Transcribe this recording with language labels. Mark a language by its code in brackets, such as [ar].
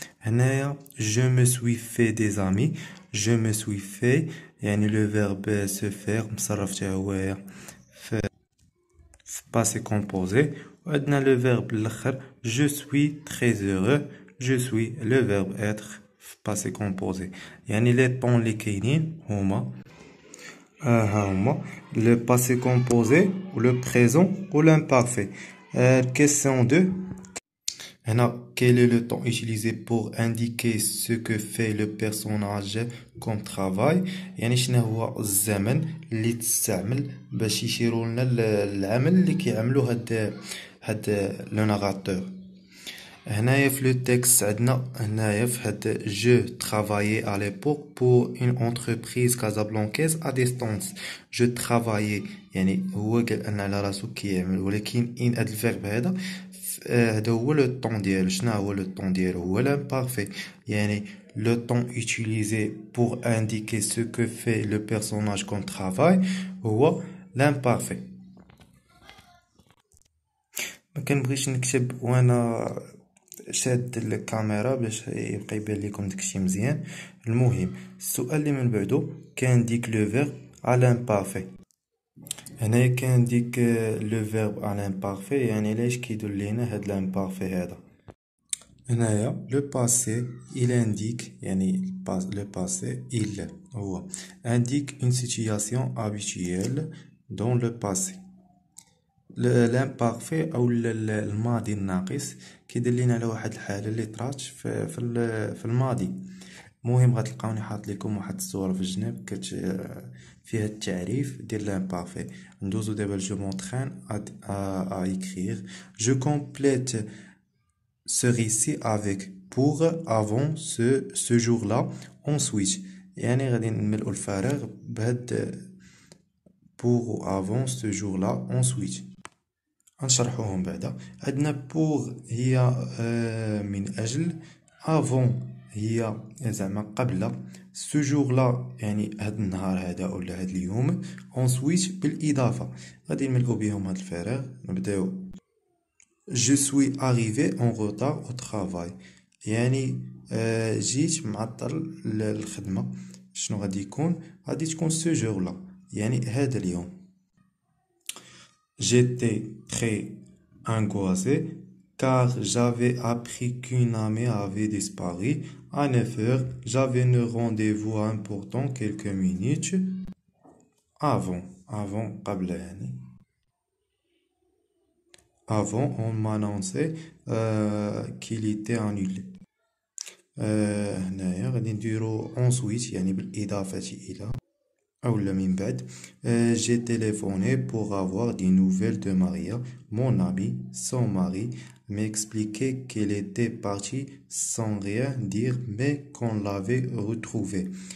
[fr] هنايا je me suis fait des amis، je me suis fait يعني le verbe se faire [ar] مصرف تا هو في [fr] passé composé. وعندنا le verbe الاخر je suis très heureux، je suis le verbe être في passé composé. يعني les temps [ar] اللي كاينين هما ها هما [fr] le passé composé ou le présent ou l'imparfait. question 2 هنا quel est le temps utilisé pour indiquer ce que fait le personnage comme travail؟ يعني [ar] شنو هو الزمن اللي تستعمل باش يشيروا لنا العمل اللي كيعملو هاد لو ناراتور. هنايا في لو تكست عندنا هنايا في هاد [fr] je travaillais à l'époque pour une entreprise casablancaise à distance. [ar] je travaillais يعني هو قال ان على راسو كيعمل، ولكن ان هاد الفيرب هذا هو لو طون ديالو. شنو هو لو طون ديالو؟ [fr] هو l'imparfait، يعني le temps utilisé pour indiquer ce que fait le personnage comme travail هو l'imparfait. [ar] ما كنبغيش نكتب وانا شاد الكاميرا باش يبقى يبان لكم داكشي مزيان. المهم السؤال اللي من بعدو كان ديك لو فيرب على l'imparfait. هنايا كان ديك لو فيرب على l'imparfait، يعني علاش كيدل لينا هاد l'imparfait هذا. [fr] هنايا لو باسي il indique، يعني لو باسي il هو indique une situation habituelle dans le passé. [ar] l'imparfait او الماضي الناقص كيدلنا على واحد الحاله اللي طرات في الماضي. المهم غتلقاوني حاط لكم واحد الصوره في الجناب فيها التعريف ديال l'imparfait. ندوزو دابا جو مونطرين à écrire. [fr] Je complète ce récit avec pour avant ce jour-là ensuite. [ar] يعني غادي نملؤ الفراغ بهاد [fr] pour avant ce jour-là ensuite. [ar] غنشرحوهم بعدا. عندنا pour هي من أجل، avant هي زعما قبل، ce jour-là يعني هاد النهار هذا ولا هاد اليوم، ensuite بالإضافة. غادي نملؤو بهم هاد الفراغ. [fr] نبداو Je suis arrivé en retard au travail. [ar] يعني جيت معطل للخدمة. شنو غادي يكون؟ غادي تكون ce jour-là يعني هذا اليوم. [fr] J'étais très angoissé car j'avais appris qu'une amie avait disparu. À 9 heures, j'avais un rendez-vous important quelques minutes avant [ar] قبل يعني. [fr] Avant, on m'annonçait qu'il était annulé. [ar] هنايا غادي نديرو ensuite يعني بالإضافة إلى أولا من بعد. [fr] J'ai téléphoné pour avoir des nouvelles de Maria. Mon amie, son mari, m'expliquait qu'elle était partie sans rien dire mais qu'on l'avait retrouvée.